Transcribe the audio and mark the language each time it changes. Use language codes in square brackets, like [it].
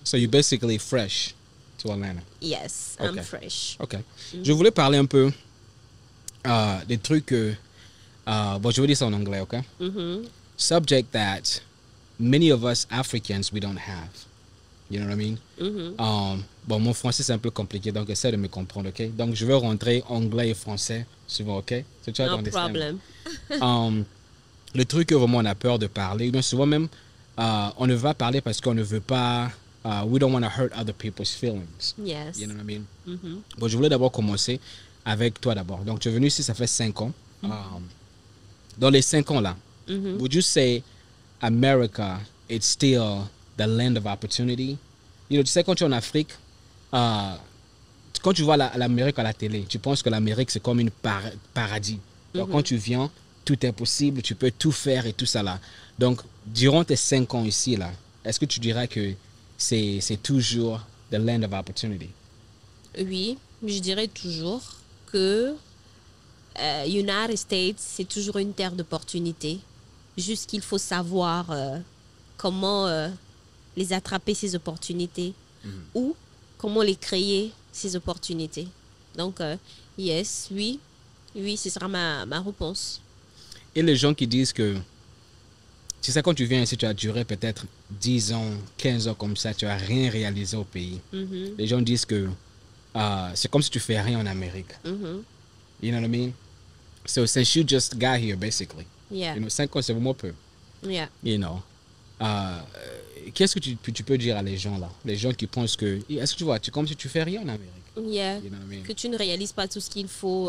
[en] So you're basically fresh to Atlanta. Yes, I'm Okay. fresh. OK. [fr] Je voulais parler un peu des trucs que... bon, je vais dire ça en anglais, OK? [en] Subject that many of us Africans, we don't have. You know what I mean? [fr] Bon, mon français, c'est un peu compliqué, donc essaie de me comprendre, OK? Donc, je vais rentrer anglais et français souvent, OK? [en] So try to No understand. problem. [fr] Le truc que vraiment on a peur de parler, bien souvent même, on ne va parler parce qu'on ne veut pas... [en] we don't want to hurt other people's feelings. Yes. You know what I mean? [fr] Bon, je voulais d'abord commencer avec toi d'abord. Donc, tu es venu ici, ça fait 5 ans. Dans les 5 ans là, [en] would you say America, it's still the land of opportunity? You know, [fr] tu sais, quand tu es en Afrique, quand tu vois l'Amérique à la télé, tu penses que l'Amérique, c'est comme une paradis. Donc, quand tu viens, tout est possible, tu peux tout faire et tout ça là. Donc, durant tes 5 ans ici là, est-ce que tu dirais que c'est toujours [en] the land of opportunity? [fr] Oui, je dirais toujours que United States, c'est toujours une terre d'opportunités. Juste qu'il faut savoir comment les attraper, ces opportunités, ou comment les créer, ces opportunités. Donc, yes, oui, ce sera ma réponse. Et les gens qui disent que, tu sais, quand tu viens ici, tu as duré peut-être 10 ans, 15 ans comme ça, tu n'as rien réalisé au pays. Les gens disent que c'est comme si tu fais rien en Amérique. [en] You know what I mean? So since you just got here, basically, Yeah, you know, [fr] 5 ans, c'est vraiment peu. [en] yeah. You know. [fr] Qu'est-ce que tu peux dire à les gens là? Les gens qui pensent que, est-ce que tu vois, comme si tu fais rien en Amérique. [en] Yeah. You know what I mean? [fr] Que tu ne réalises pas tout ce qu'il faut.